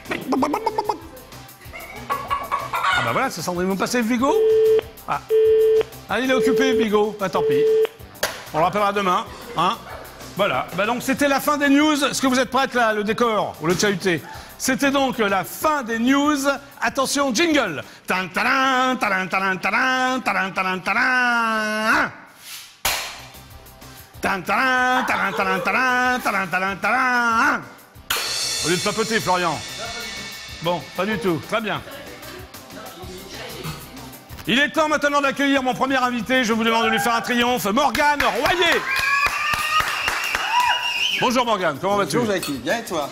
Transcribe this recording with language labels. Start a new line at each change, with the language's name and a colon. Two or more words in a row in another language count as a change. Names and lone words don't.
French: Ah bah voilà, c'est Sandrine. Vous me passez Yves Bigot? Ah. Ah, il est occupé, Bigot. Bah tant pis. On le rappellera demain. Hein? Voilà. Bah donc c'était la fin des news. Est-ce que vous êtes prête là, le décor ou le chahuté? C'était donc la fin des news. Attention, jingle. Tan talan, talan, talan, talan, talan, talan, talan. Tan talan, talan, talan, talan, talan, talan, talan. Au lieu de papoter, Florian. Bon, pas du tout. Très bien. Il est temps maintenant d'accueillir mon premier invité. Je vous demande de lui faire un triomphe. Morgane Royer. Bonjour Morgane, comment vas-tu? Bonjour Jackie, bien et toi?